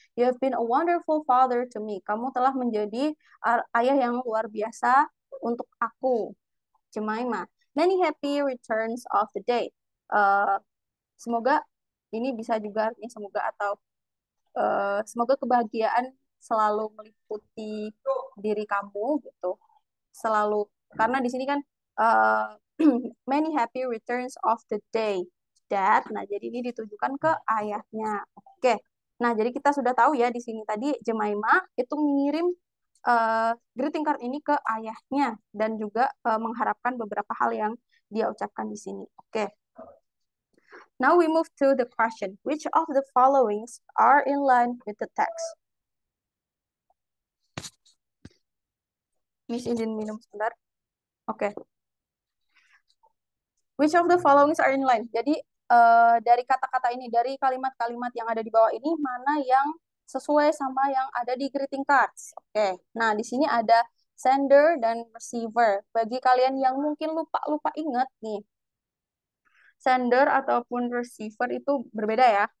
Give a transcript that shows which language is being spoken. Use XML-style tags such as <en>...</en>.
<en>You have been a wonderful father to me.</en> <id>Kamu telah menjadi ayah yang luar biasa untuk aku, Jemima.</id> <en>Many happy returns of the day.</en> <id>Uh, semoga ini bisa juga artinya semoga atau semoga kebahagiaan selalu meliputi diri kamu gitu. Selalu karena di sini kan uh,</id> <en>many happy returns of the day, Dad.</en> <id>Nah, jadi ini ditujukan ke ayahnya. Oke. Nah, jadi kita sudah tahu ya di sini tadi Jemima itu mengirim greeting card ini ke ayahnya dan juga mengharapkan beberapa hal yang dia ucapkan di sini. Oke.</id> <en>Now we move to the question. Which of the followings are in line with the text?</en> <id>Miss izin minum sebentar. Oke.</id> <en>Which of the followings are in line?</en> <id>Jadi dari kata-kata ini, dari kalimat-kalimat yang ada di bawah ini, mana yang sesuai sama yang ada di greeting cards? Oke. Nah, di sini ada sender dan receiver. Bagi kalian yang mungkin lupa-lupa ingat nih, sender ataupun receiver itu berbeda ya.</id>